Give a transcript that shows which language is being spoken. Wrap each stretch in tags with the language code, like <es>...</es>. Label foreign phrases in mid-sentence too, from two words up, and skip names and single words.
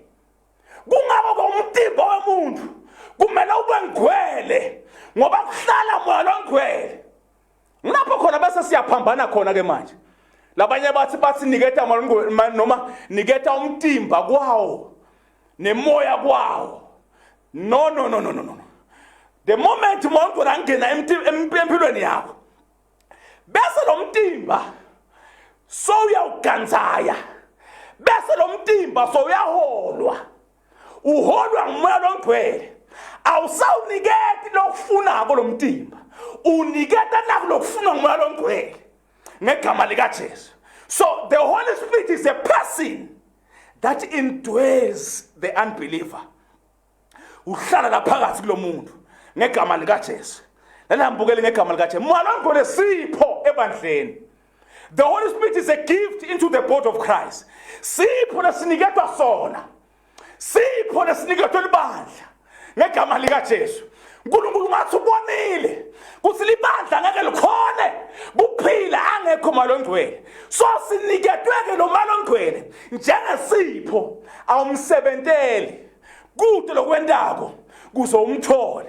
<ss>Kungako komtimba womuntu kumele ube ngcwele ngoba kuhlala moya ongcwele. Ngapho khona bese siyaphambana khona ke manje. Labanye bathi niketa moya ongcwele noma niketa umtimba kwawo nemoya kwawo.</ss> <en>No. The moment</en> <ss>moya ongcwele angena empilweni yakho bese lo mtimba so uyawuganzaya, bese lo mtimba so uyaholwa. Uholwa ngumoya ongcwele, awusawuniketi lokufunako lo mtimba, uniketa nakho lokufuna ngumoya ongcwele ngegama lika Jesu.</ss> <en>So the Holy Spirit is a person that indwells the unbeliever.</en> <ss>uhlala la phakathi kulomuntu ngegama lika Jesu. Lelambukele ngegama lika Jesu. Moya loNgcwele sipho ebandleni.</ss> <en>The Holy Spirit is a gift into the body of Christ.</en> <ss>Sipho lesiniketwa sona. Sipho lesiniketwa libandla ngegama lika Jesu. uNkulunkulu ngathi ubonile kuthi libandla ngeke likhone kuphila angekho Moya loNgcwele. So siniketweke lo Moya loNgcwele njengesipho awumsebenteli kude lokwendako kuze umthole.</ss>